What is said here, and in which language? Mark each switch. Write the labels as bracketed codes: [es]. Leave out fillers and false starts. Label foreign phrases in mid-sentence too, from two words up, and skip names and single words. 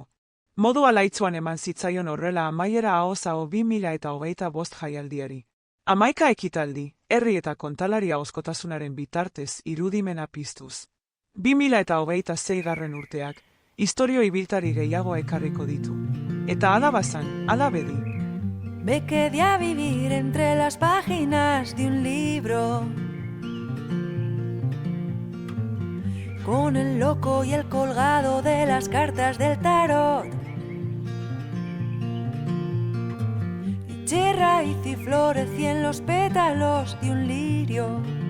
[eu] Modu alaitzuan eman zitzaion horrela amaiera ahoz aho 2025 jaialdiari. 11 ekitaldi, herri eta kontalari ahozkotasunaren bitartez irudimena piztuz. 2026 urteak, istorio ibiltari gehiago ekarriko ditu. Eta alabazan, alabedi. [es] Me quedé a vivir entre las páginas de un libro, con el loco y el colgado de las cartas del tarot. Eché raíz y florecí en los pétalos de un lirio.